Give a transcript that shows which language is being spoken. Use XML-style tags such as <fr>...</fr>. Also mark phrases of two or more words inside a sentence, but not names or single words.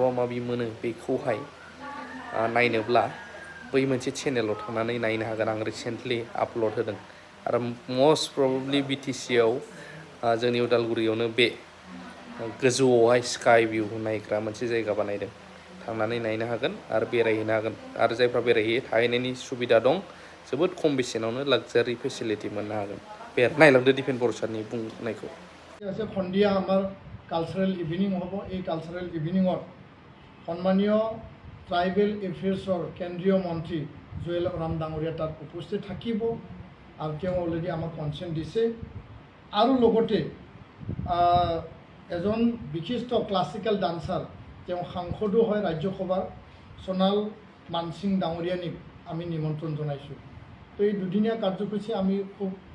<brx>माबि मोनो बेखौहाय नायनोब्ला बै मोनसे चेनेलाव थांनानै नायनो हागोन आं</brx> <en>recently upload</en> <brx>होदों आरो</brx> <en>most probably</en> <brx>बिटिसिआव जोंनि उदालगुरियावनो बे गोजौआवहाय स्काई भिउ नायग्रा मोनसे जायगा बानायदों थांनानै नायनो हागोन आरो बेरायहैनो हागोन आरो जायफ्रा बेरायहैयो थाहैनायनि सुबिदा दं जोबोद खम बेसेनावनो</brx> <en>luxury facility</en> <brx>मोननो हागोन बे नायलांदो दिपेन बर' सारनि बुंनायखौ</brx> <as>সন্ধিয়া আমাৰ</as> <en>cultural evening</en> <as>হ'ব এই</as> <en>cultural eveningত</en> <as>সন্মানীয়</as> <en>tribal affairsৰ</en> <as>কেন্দ্ৰীয় মন্ত্ৰী জুৱেল ওৰাম ডাঙৰীয়া তাত উপস্থিত থাকিব আৰু তেওঁ অলৰেডি আমাক কনচেণ্ট দিছে আৰু লগতে এজন বিশিষ্ট</as> <en>classical dancer</en> <as>তেওঁ সাংসদো হয় ৰাজ্যসভাৰ সোণাল মানসিং ডাঙৰীয়ানীক আমি নিমন্ত্ৰণ জনাইছোঁ তো এই দুদিনীয়া কাৰ্যসূচী আমি খুব</as>